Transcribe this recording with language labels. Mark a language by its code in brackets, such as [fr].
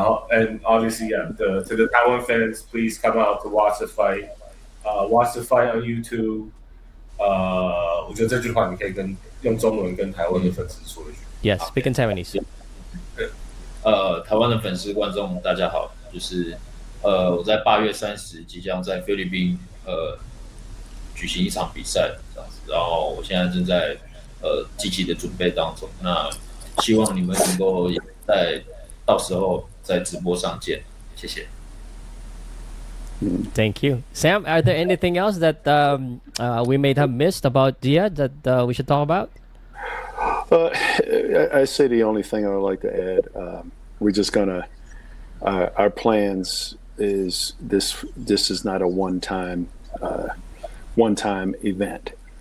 [en] And obviously, to the Taiwan fans, please come out to watch the fight. Watch the fight on YouTube. [zh] 我觉得这句话你可以用中文跟台湾的粉丝说一句。 [en] Yes, speak in Taiwanese. [zh] 台湾的粉丝观众大家好，就是我在8月30即将在菲律宾举行一场比赛这样子，然后我现在正在积极的准备当中。那希望你们能够也到时候在直播上见，谢谢。 [en] Thank you, Sam. Are there anything else that we may have missed about Gia that we should talk about? I say the only thing I would like to add. We're just gonna. Our plans is this. This is not a one-time event.